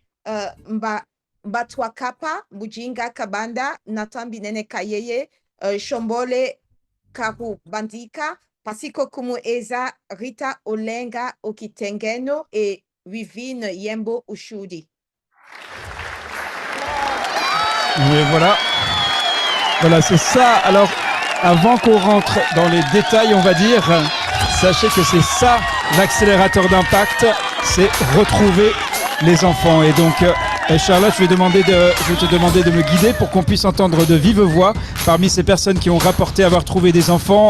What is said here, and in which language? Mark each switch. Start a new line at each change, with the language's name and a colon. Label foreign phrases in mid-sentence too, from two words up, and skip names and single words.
French: Mbatwakapa, Bujinga Kabanda, Nathan Binene Kayeye, Shombole Karu Bandika, Pasiko Kumu Eza, Rita Olenga Okitengeno et Vivine Yembo Ushudi. Et voilà. Voilà, c'est ça. Alors, avant qu'on rentre dans les détails, on va dire, sachez que c'est ça l'accélérateur d'impact, c'est retrouver les enfants. Et donc, Charlotte, je vais te demander de me guider pour qu'on puisse entendre de vive voix parmi ces personnes qui ont rapporté avoir trouvé des enfants.